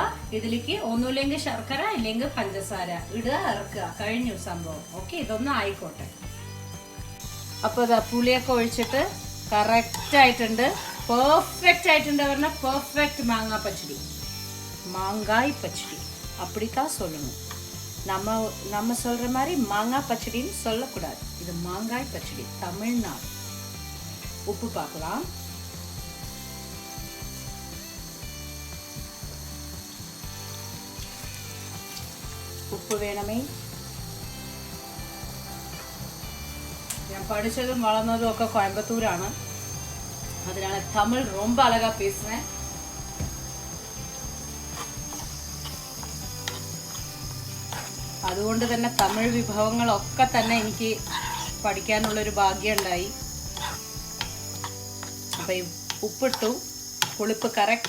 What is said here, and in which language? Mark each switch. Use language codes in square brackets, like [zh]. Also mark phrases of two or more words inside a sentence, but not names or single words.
[ml] ഇതിലേക്ക് ഒന്നുമില്ലെങ്കിൽ ശർക്കര ഇല്ലെങ്കിൽ പഞ്ചസാര ഇടുക, ഇറക്കുക. കഴിഞ്ഞു സംഭവം. ഓക്കെ, ഇതൊന്നും ആയിക്കോട്ടെ. അപ്പോൾ ഇതാ പുളിയൊക്കെ ഒഴിച്ചിട്ട് കറക്റ്റായിട്ടുണ്ട്, പെർഫെക്റ്റ് ആയിട്ടുണ്ട്. പറഞ്ഞാൽ പെർഫെക്റ്റ് മാങ്ങാ പച്ചടി, മാങ്കായ് പച്ചടി [ta] அப்படிக்கா சொல்லணும். நம்ம சொல்ற மாதிரி மாங்காய் பச்சடின்னு சொல்லக்கூடாது. இது மாங்காய் பச்சடி, தமிழ்நாடு. உப்பு பார்க்கலாம். உப்பு வேணுமே. [ml] ഞാൻ പഠിച്ചതും വളർന്നതും ഒക്കെ കോയമ്പത്തൂരാണ്. [ta] அதனால தமிழ் ரொம்ப அழகா பேசுவேன். [ml] അതുകൊണ്ട് തന്നെ തമിഴ് വിഭവങ്ങളൊക്കെ തന്നെ എനിക്ക് പഠിക്കാനുള്ളൊരു ഭാഗ്യം ഉണ്ടായി. അപ്പം ഈ ഉപ്പിട്ടു, പുളിപ്പ് കറക്റ്റ്.